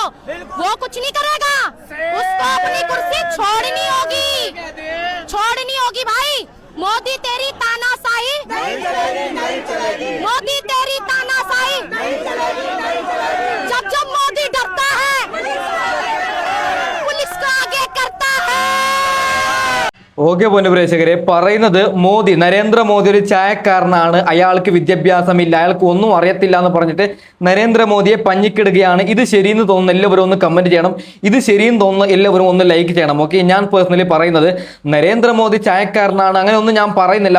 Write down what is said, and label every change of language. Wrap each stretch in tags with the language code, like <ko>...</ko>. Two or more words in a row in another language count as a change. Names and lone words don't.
<hi>वो कुछ नहीं करेगा, उसको अपनी कुर्सी छोड़नी होगी भाई। मोदी तेरी तानाशाही नहीं चलेगी, मोदी तेरी तानाशाही नहीं चलेगी। जब मोदी डरता है पुलिस को आगे करता है।</hi> <ml>ഓക്കെ പൊന്നു പ്രേക്ഷകരെ, പറയുന്നത് മോദി, നരേന്ദ്രമോദി ഒരു ചായക്കാരനാണ്, അയാൾക്ക് വിദ്യാഭ്യാസമില്ല, അയാൾക്ക് ഒന്നും അറിയത്തില്ല എന്ന് പറഞ്ഞിട്ട് നരേന്ദ്രമോദിയെ പഞ്ഞിക്കിടുകയാണ്. ഇത് ശരിയെന്ന് തോന്നുന്നു എല്ലാവരും ഒന്ന് കമന്റ് ചെയ്യണം. ഇത് ശരിയെന്ന് തോന്നുന്നു എല്ലാവരും ഒന്ന് ലൈക്ക് ചെയ്യണം. ഓക്കെ, ഞാൻ പേഴ്സണലി പറയുന്നത് നരേന്ദ്രമോദി ചായക്കാരനാണ്, അങ്ങനെ ഒന്നും ഞാൻ പറയുന്നില്ല.</ml>